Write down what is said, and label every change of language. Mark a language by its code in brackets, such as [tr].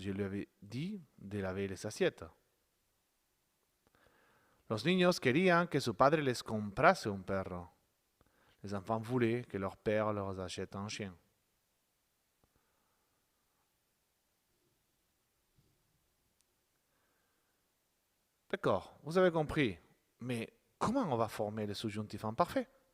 [fr] Je lui avais dit de laver les assiettes. [es] Los niños querían que su padre les comprase un perro. [fr] Les enfants voulaient que leur père leur achète un chien. D'accord, vous avez compris. Mais comment on va former le subjonctif imparfait?